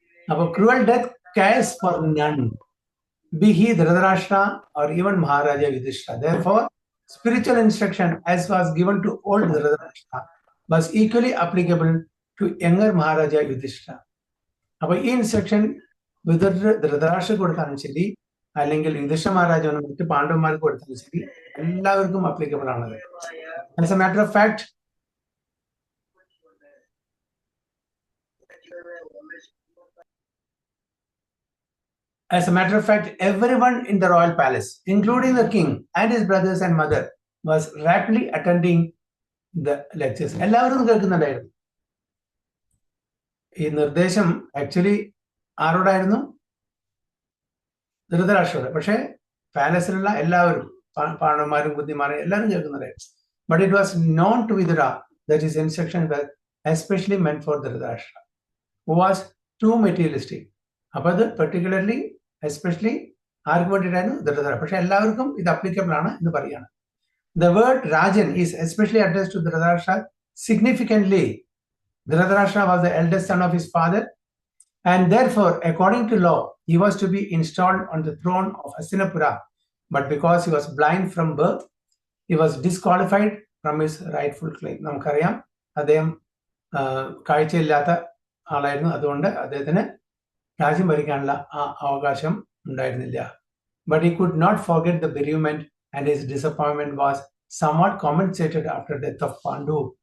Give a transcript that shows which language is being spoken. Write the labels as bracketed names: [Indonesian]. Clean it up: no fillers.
[English] അപ്പൊ cruel death cares for none, be he Dhritarashtra or even Maharaja Yudhishthira. Therefore, spiritual instruction as was given to old Dhritarashtra was equally applicable to younger Maharaja Yudhishthira. [Malayalam] അപ്പൊ ഈ instruction Dhritarashtra കൊടുത്താലും ശരി, അല്ലെങ്കിൽ യുധിഷ്ഠിര മഹാരാജാവിനും മറ്റ് പാണ്ഡവന്മാർക്ക് കൊടുത്താലും ശരി, എല്ലാവർക്കും അപ്ലിക്കബിൾ ആണത്. [English] As a matter of fact, everyone in the royal palace, including the king and his brothers and mother, was rapidly attending the lectures. [Malayalam] എല്ലാവരും കേൾക്കുന്നുണ്ടായിരുന്നു. ഈ നിർദ്ദേശം ആക്ച്വലി ആരോടായിരുന്നു? ധൃതരാഷ്ട്രയുടെ. പക്ഷെ പാലസിലുള്ള എല്ലാവരും, പാണ്ഡവന്മാരും ബുദ്ധിമാരും എല്ലാവരും കേൾക്കുന്നുണ്ടായിരുന്നു. [English] but it was known to Vidura that his instructions were especially meant for Dhritarashtra, who was too materialistic. [Malayalam] അപ്പോൾ അത് [English] particularly especially [Malayalam] ആർക്ക് വേണ്ടിയിട്ടായിരുന്നു ധൃതരാഷ്ട്ര. പക്ഷെ എല്ലാവർക്കും ഇത് അപ്ലിക്കബിൾ ആണ് എന്ന് പറയാണ്. [English] The word Rajan is especially addressed to Dhritarashtra significantly. Dhritarashtra was the eldest son of his father, and therefore, according to law, he was to be installed on the throne of Hastinapura. But because he was blind from birth, he was disqualified from his rightful claim. [Malayalam] നമുക്കറിയാം അദ്ദേഹം കാഴ്ചയില്ലാത്ത ആളായിരുന്നു, അതുകൊണ്ട് അദ്ദേഹത്തിന് രാജ്യം ഭരിക്കാനുള്ള ആ അവകാശം ഉണ്ടായിരുന്നില്ല. [English] But he could not forget the bereavement, and his disappointment was somewhat compensated after death of Pandu.